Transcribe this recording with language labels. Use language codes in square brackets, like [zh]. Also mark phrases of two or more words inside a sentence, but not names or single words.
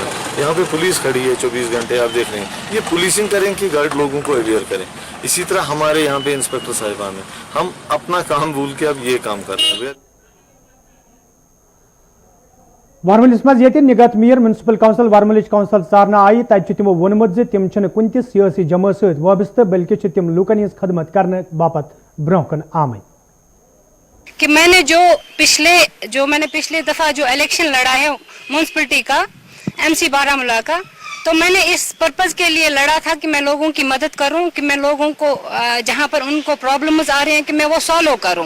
[hi] यहाँ पे पुलिस खड़ी है 24 घंटे, आप देख रहे हैं, ये पुलिसिंग करें कि गाइड लोगों को अवेयर करें। इसी तरह हमारे यहाँ पे इंस्पेक्टर साहिबान हैं, हम अपना काम भूल के अब ये काम कर रहे हैं। [ks] वर्मलिस मज ये निगत मीर [en] municipal council [ks] वर्मलिच काउंसिल सारना आई, तब तिमो वोनमुत तिम कुन त सियासी जमा सत वाबस्त बल्कि तिम लूकन हज खदमत करने बापत ब्रोकन आमद। [hi] कि मैंने पिछले दफा जो इलेक्शन लड़ा है म्यूनसिपलिटी का, MC बारामूला का, तो मैंने इस पर्पज के लिए लड़ा था कि मैं लोगों की मदद करूं, कि मैं लोगों को जहां पर उनको प्रॉब्लम्स आ रहे हैं कि मैं वो सॉल्व करूं।